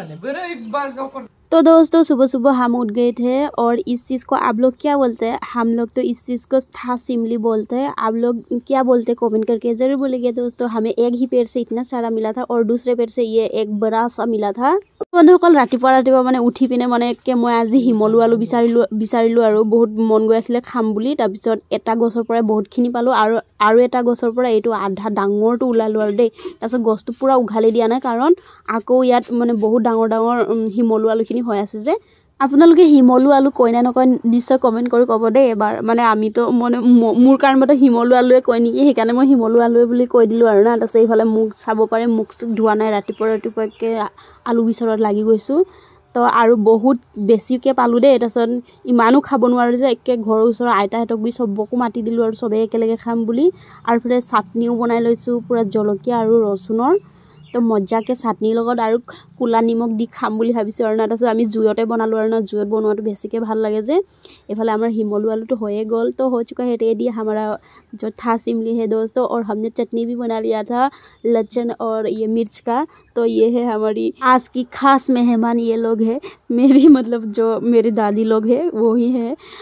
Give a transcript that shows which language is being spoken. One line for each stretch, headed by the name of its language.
Hindi: तो दोस्तों सुबह सुबह हम उठ गए थे और इस चीज़ को आप लोग क्या बोलते हैं? हम लोग तो इस चीज़ को था सिमली बोलते हैं। आप लोग क्या बोलते हैं कमेंट करके ज़रूर बोलिए दोस्तों। हमें एक ही पेड़ से इतना सारा मिला था और दूसरे पेड़ से ये एक बड़ा सा मिला था।
Assamese: बंधुসকল रातिपुৱা মানে উঠি পিনে মানে কে মই আজি হিমলু আলু বিচাৰিলো আৰু বহুত মন গৈ আছিল খাম বুলি। তাৰ পিছত এটা গছৰ পৰা বহুতখিনি পালো আৰু এটা গছৰ পৰা এইটো আধা ডাঙৰটো উলালো আৰু দেই। তাৰ পিছত গছটো পুৰা উঘালি দিয়া নাই কাৰণ আকৌ ইয়াত মানে বহুত ডাঙৰ ডাঙৰ হিমলু আলুখিনি হৈ আছে যে। আপোনালোকে হিমলু আলু কয় না নকয় নিশ্চয় কমেন্ট কৰি ক'ব দেই এবাৰ। মানে আমি তো মানে মোৰ কাৰণমতে হিমলু আলুৱে কয় নেকি, সেইকাৰণে মই হিমলু আলুৱে বুলি কৈ দিলো আৰু না। তাৰপিছত এইফালে মুখ চাব পাৰে, মুখ চুখ ধোৱা নাই, ৰাতিপুৱাকে আলু বিচাৰত লাগি গৈছো। তো আৰু বহুত বেছিকে পালো দেই। তাৰপিছত ইমানো খাব নোৱাৰো যে একে ঘৰৰ ওচৰৰ আইতাহঁতক বি চবকো মাতি দিলো আৰু চবে একেলগে খাম বুলি। আৰু ফলে চাটনিও বনাই লৈছো পুৰা জলকীয়া আৰু ৰচুনৰ। তো মজ্জাকে চাটনিৰ লগত আৰু কুলা নিমখ দি খাম বুলি ভাবিছো আৰু না। তাৰপিছত আমি জুইতে বনালো আৰু না, জুইত বনোৱাটো বেছিকে ভাল লাগে যে। এফালে আমাৰ হিমলু
Hindi: आलू तो होए गोल। तो हो चुका है रेडी हमारा जो था सिमली है दोस्तों। और हमने चटनी भी बना लिया था लहसुन और ये मिर्च का। तो ये है हमारी आज की खास मेहमान, ये लोग है मेरी मतलब जो मेरी दादी लोग है वो ही है।